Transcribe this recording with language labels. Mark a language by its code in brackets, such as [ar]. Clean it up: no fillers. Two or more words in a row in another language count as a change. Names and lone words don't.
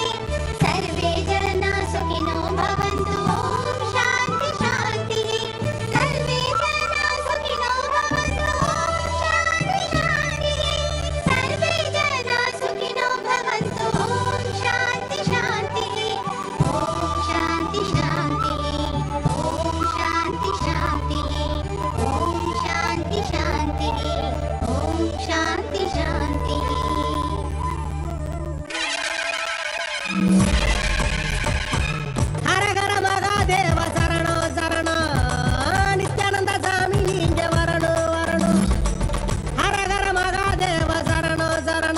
[sa] सर्वे जना सुखिनो भवन्तु ॐ शान्ति शान्तिः सर्वे जना सुखिनो भवन्तु ॐ शान्ति शान्तिः सर्वे जना सुखिनो भवन्तु ॐ शान्ति शान्तिः ॐ शान्ति शान्तिः ॐ शान्ति शान्तिः ॐ शान्ति शान्तिः ॐ शान्ति शान्तिः [ta] ஹர ஹர மகாதேவ சரணோ சரணோ நித்யானந்த சாமி நீங்க வரணும் வரணும் ஹர ஹர மகாதேவ சரணோ சரணோ